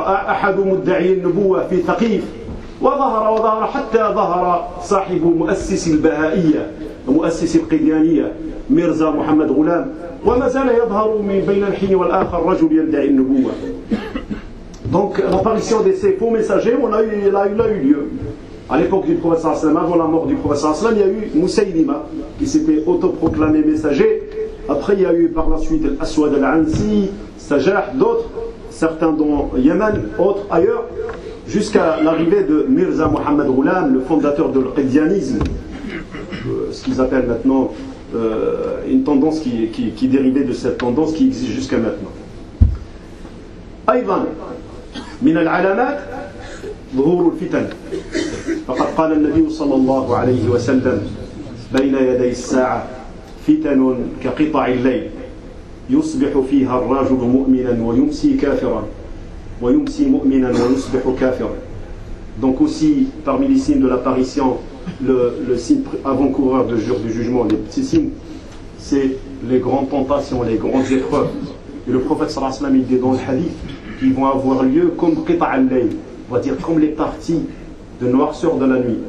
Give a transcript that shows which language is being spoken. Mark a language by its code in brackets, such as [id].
[ar] أحد مدعي النبوة في ثقيف وظهر حتى ظهر صاحب مؤسس البهائية مؤسس القديانية ميرزا محمد غلام وما زال يظهر من بين الحين والآخر رجل يدعي النبوة. [fr] Donc l'apparition de ces faux messagers, elle a eu lieu. À l'époque du prophète sallallahu alayhi wa sallam, avant la mort du prophète sallallahu alayhi wa sallam, il y a eu Musaylima, qui s'était autoproclamé messager. Après, il y a eu par la suite Al-Aswad Al-Ansi, Sajah, d'autres, certains dont Yémen, autres ailleurs, jusqu'à l'arrivée de Mirza Muhammad Ghulam, le fondateur de l'Qidianisme, ce qu'ils appellent maintenant une tendance qui dérivait de cette tendance qui existe jusqu'à maintenant. [ar] Aïvan, من العلامات ظهور الفتن فقد قال النبي صلى الله عليه وسلم بين يدي الساعة فتن كقطع الليل يصبح فيها الرجل مؤمنا ويمسي كافرا ويمسي مؤمنا ويصبح كافرا. [fr] Donc aussi parmi les signes de l'apparition, le signe avant-coureur du jour du jugement, les petits signes, c'est les grandes tentations, les grandes épreuves. Et le prophète sallallahu alayhi wa sallam, il dit dans le hadith qui vont avoir lieu comme qita' al-layl, c'est-à-dire comme les parties de noirceur de la nuit.